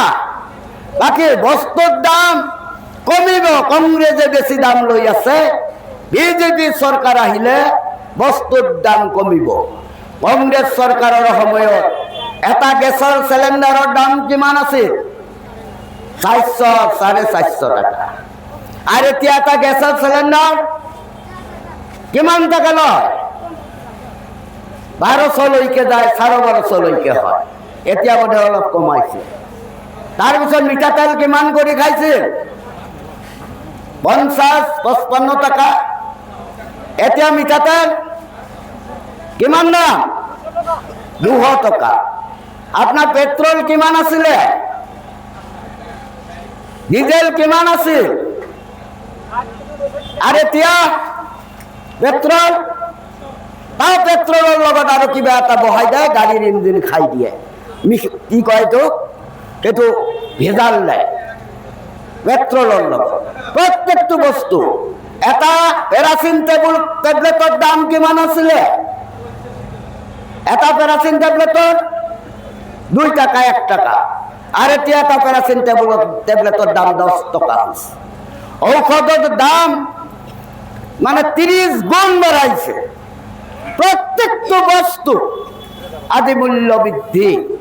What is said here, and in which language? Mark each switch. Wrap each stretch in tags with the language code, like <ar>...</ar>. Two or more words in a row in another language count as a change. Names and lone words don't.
<as>বাকী বস্তুৰ দাম কমিব। কংগ্ৰেছে বেছি দাম লৈ আছে। বিজেপি চৰকাৰ আহিলে বস্তুৰ দাম কমিব। কংগ্ৰেছ চৰকাৰৰ সময়ত এটা গেছৰ চিলিণ্ডাৰৰ দাম কিমান আছিল? 400-450 টাকা। আর এতিয়া এটা গ্যাসের সিলিন্ডার কিমান টাকা লয়? 1200 লৈকে যায়, 1250 লৈকে হয়। এতিয়া বোধহয় অলপ কমাইছে। তাৰপিছত মিঠাতেল কিমান কৰি খাইছিল? 50-55 টাকা। এতিয়া মিঠাতেল কিমান দাম? 200 টাকা। আপনার পেট্রোল কিমান আছিলে? ডিজেল কিমান আছিল? আর এতিয়া পেট্রোল, তা পেট্রোলের লগত আর কিবা এটা বহাই দেয়, গাড়ির ইঞ্জিন খাই দিয়ে। কি কয় তো? কিন্তু ভেজাল নাই পেট্রোলের লগত। প্রত্যেকটা বস্তু। এটা পেরাসিন ট্যাবলেটর দাম কিমান আছিলে? এটা পেরাসিন ট্যাবলেটর 2 টাকা 1 টাকা। আর এতিয়া এটা পেরাসিন ট্যাবলেটর দাম 10 টাকা। ঔষধের দাম মানে 30 গুণ বাড়াইছে। প্রত্যেকটা বস্তু আদি মূল্য বৃদ্ধি।</as>